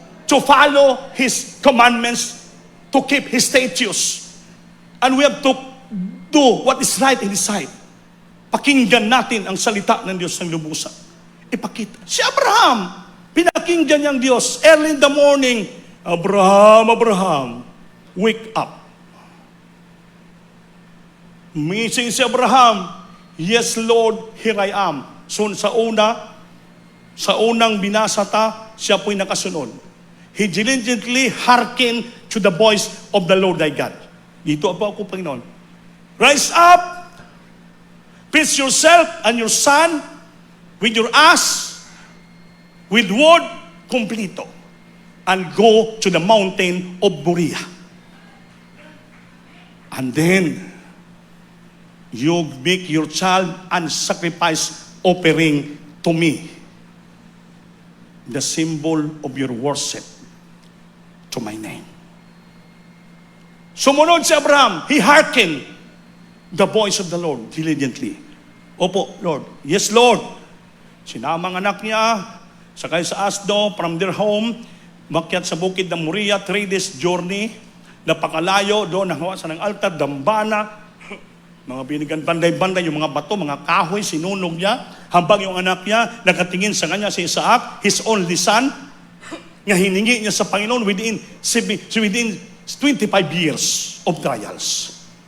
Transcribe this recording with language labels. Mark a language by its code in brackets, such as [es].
[en] To follow His commandments, to keep His statutes. And we have to do what is right in His sight. [tl] Pakinggan natin ang salita ng Diyos ng lubusan. Ipakita. Si Abraham, pinakinggan niyang Diyos. [en] Early in the morning, Abraham, Abraham, wake up. Missing si Abraham, yes Lord, here I am. [tl] So sa unang binasa siya po'y nakasunod. [en] He diligently hearkened to the voice of the Lord thy God. [tl] Dito ako, Panginoon. [en] Rise up, fix yourself and your son with your ass, with wood completo, and go to the mountain of Moriah. And then, you make your child and sacrifice offering to me, the symbol of your worship to my name. [tl] Sumunod si Abraham. [en] He hearkened the voice of the Lord diligently. Opo, Lord. Yes, Lord. [tl] Sinama ang anak niya, sakay sa asdo, [en] from their home, [tl] makyat sa bukid ng Moriah, [en] 3 days journey, [tl] napakalayo, doon nagawa sa ng altar, dambana, mga binigan banday-banday, yung mga bato, mga kahoy, sinunog niya, habang yung anak niya, nakatingin sa kanya si Isaac, [en] his only son, [tl] nga hiningi niya sa Panginoon [en] within 25 years of trials.